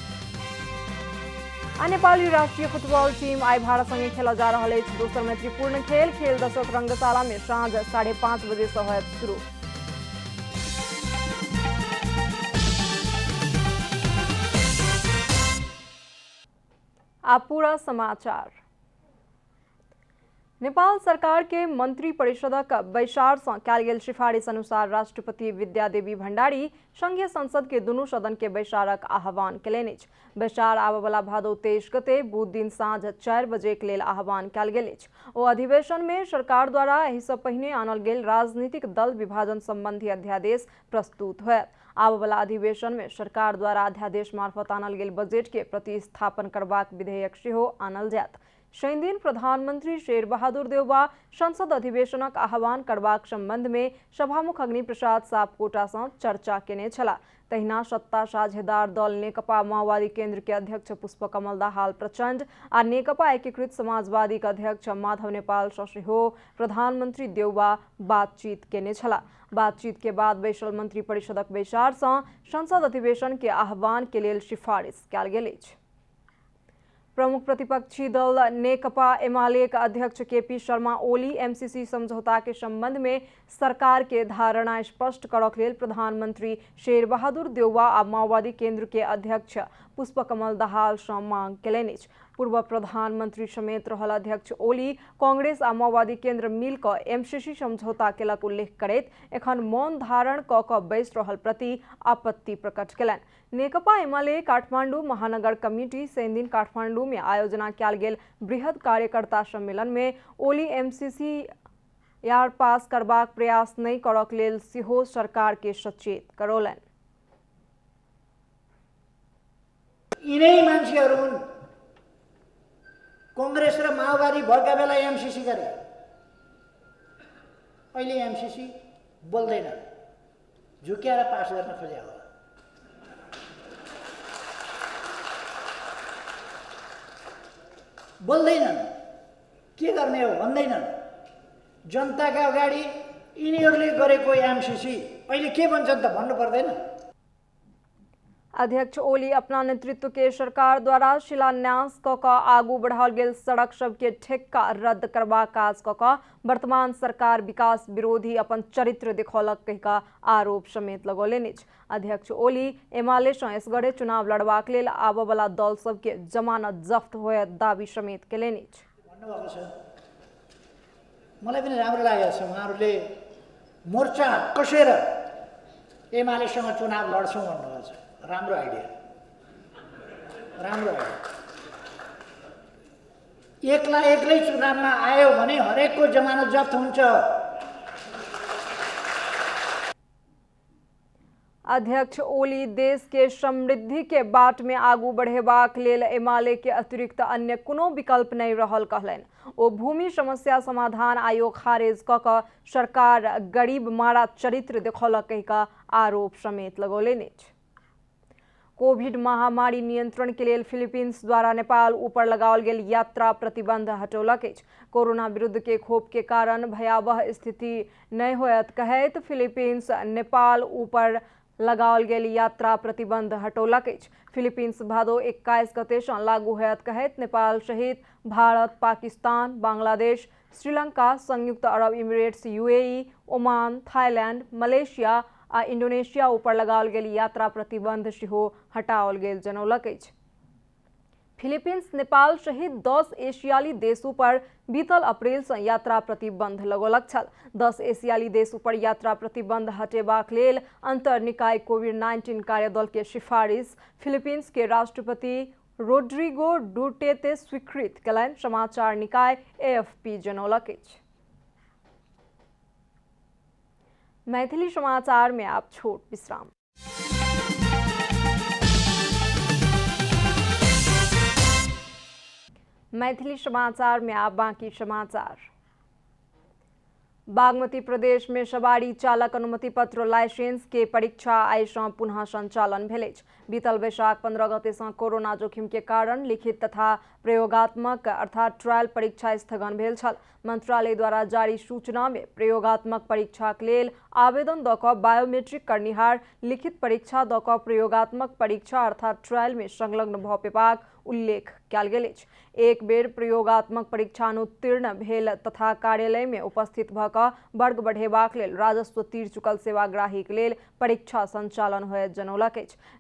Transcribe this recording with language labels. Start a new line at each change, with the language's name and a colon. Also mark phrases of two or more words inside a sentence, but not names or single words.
Maithili: आ नेपाली राष्ट्रीय फुटबॉल टीम आइ भारत संगे खेल जा रहल अछि दोसर मैत्रीपूर्ण खेल दशरथ रंगशाला में साँझ 5:30 बजे से होयत शुरू। आप पूरा समाचार। नेपाल सरकार के मंत्री परिषदक बैसार से कयल गेल सिफारिश अनुसार राष्ट्रपति विद्यादेवी भण्डारी संघीय संसद के दुनू सदन के बैसारक आह्वान केलनि अछि। बैसार आबय वाला भादो 23 गते बुध दिन साँझ 4 बजे के लेल आह्वान कयल गेल अछि। ओ अधिवेशन में सरकार द्वारा एहि सँ पहिने आनल गेल राजनीतिक दल विभाजन संबंधी अध्यादेश प्रस्तुत होयत। आबय वाला अधिवेशन में सरकार द्वारा अध्यादेश मार्फत आनल गेल बजेट के प्रतिस्थापन करबाक विधेयक सेहो आनल जायत। शनि दिन प्रधानमंत्री शेर बहादुर देउवा संसद अधिवेशनक आह्वान करबाक संबंध में सभामुख अग्नि प्रसाद सापकोटा से चर्चा केने छलाह। तहिना सत्ता साझेदार दल नेकपा माओवादी केंद्र के अध्यक्ष पुष्पकमल दाहाल प्रचंड आ नेकपा एकीकृत समाजवादी के अध्यक्ष माधव नेपाल सँ सेहो प्रधानमंत्री देउवा बातचीत केने छलाह। बातचीत के बाद बैसल मंत्री परिषदक बैसार से संसद अधिवेशन के आह्वान के लेल सिफारिश कयल गेल अछि। प्रमुख प्रतिपक्षी दल नेकपा एमाले के अध्यक्ष केपी शर्मा ओली एमसीसी समझौता के संबंध में सरकार के धारणा स्पष्ट करक लेल प्रधानमंत्री शेर बहादुर देउवा आ माओवादी केंद्र के अध्यक्ष पुष्पकमल दाहाल सँ मांग केलनि अछि। पूर्व प्रधानमंत्री समेत रहल अध्यक्ष ओली कांग्रेस आ माओवादी केंद्र मिल क एमसीसी समझौता केलक उल्लेख करैत एखन मौन धारण क बैस रहल प्रति आपत्ति प्रकट केलनि। नेकपा एमाले काठमांडू महानगर कमिटी शनि दिन काठमांडू में आयोजना कयल गेल बृहद कार्यकर्ता सम्मेलन में ओली एमसीसी यार पास करबाक प्रयास नहीं करक लेल सेहो सरकार के सचेत करौलनि।
Nepali: यिनै मान्छेहरू हुन् कांग्रेस र माओवादी भएका बेला एमसीसी गरे। अहिले एमसीसी बोल्दैन, झुक्याएर पास गर्न खोजे होला। बोल्दैनन्, के गर्ने हो भन्दैनन्। जनताका अगाडि यिनीहरूले गरेको एमसीसी अहिले के भन्छन् त भन्नु पर्दैन।
Maithili: अध्यक्ष ओली अपना नेतृत्व के सरकार द्वारा शिलान्यास क आगू बढ़ाओल गेल सड़क सब के ठेक्का रद्द करबा काज क वर्तमान सरकार विकास विरोधी अपन चरित्र दिखौलक कहिका आरोप समेत लगौलनि अछि। अध्यक्ष ओली एमाले सँ एसगरे चुनाव लड़बाक लेल आबय वाला दल सब के जमानत जफ्त होयत दावी समेत केलनि अछि।
Nepali: भन्नुभएको छ, मलाई पनि राम्रो लागेको छ उहाँहरूले मोर्चा कसेर एमालेसँग चुनाव लड्छौँ भन्नुभएको छ। राम्रो आइडिया, राम्रो आइडिया। एक्लै चुनावमा आयो भने हरेकको जमानत जफ्त हुन्छ।
Maithili: अध्यक्ष ओली देश के समृद्धि के बाट में आगू बढ़ेबाक लेल एमाले के अतिरिक्त अन्य कोनो विकल्प नहीं रहल कहलनि। ओ भूमि समस्या समाधान आयोग खारिज क सरकार गरीब मारा चरित्र देखौलक कहिका आरोप समेत लगौलनि अछि। कोविड महामारी नियंत्रण के लिए फिलीपींस द्वारा नेपाल ऊपर लगाओल गेल यात्रा प्रतिबंध हटौलक अछि। कोरोना विरुद्ध के खोप के कारण भयावह स्थिति नहीं होयत कहैत फिलीपींस नेपाल ऊपर लगाओल गेल यात्रा प्रतिबंध हटौलक अछि। फिलीपींस भादो 21 गते सँ लागू होयत कहैत नेपाल सहित भारत, पाकिस्तान, बांग्लादेश, श्रीलंका, संयुक्त अरब इमिरेट्स, यूएई, ओमान, थाईलैंड, मलेशिया आ इंडोनेशिया ऊपर लगाओल गेल यात्रा प्रतिबंध सेहो हटाओल गेल जनौलक अछि। फिलिपिन्स नेपाल सहित 10 एशियाली देशों पर बीतल अप्रैल से यात्रा प्रतिबंध लगौलक छल। 10 एशियाली देशों पर यात्रा प्रतिबंध हटेबाक लेल अंतर निकाय कोविड-19 कार्यदल के सिफारिश फिलिपिन्स के राष्ट्रपति रोड्रिगो डुटेर्टे स्वीकृत कयलनि। समाचार निकाय AFP जनौलक अछि। मैथिली समाचार में आप छोट विश्राम। मैथिली समाचार में आप बाकी समाचार। बागमती प्रदेश में सवारी चालक अनुमति पत्र लाइसेंस के परीक्षा आइ सँ पुनः संचालन भेल अछि। बीतल वैशाख 15 गते सँ कोरोना जोखिम के कारण लिखित तथा प्रयोगात्मक अर्थात ट्रायल परीक्षा स्थगन भेल छल। मंत्रालय द्वारा जारी सूचना में प्रयोगात्मक परीक्षा के लेल आवेदन द क बायोमेट्रिक करनिहार लिखित परीक्षा द क प्रयोगात्मक परीक्षा अर्थात ट्रायल में संलग्न भऽ पेबाक उल्लेख कयल गेल अछि। एक बेर प्रयोगात्मक परीक्षा अनुत्तीर्ण भेल तथा कार्यालय में उपस्थित भऽ कऽ वर्ग बढ़ेबाक लेल राजस्व तीर चुकल सेवाग्राही के लेल परीक्षा संचालन होयत जनौलक अछि।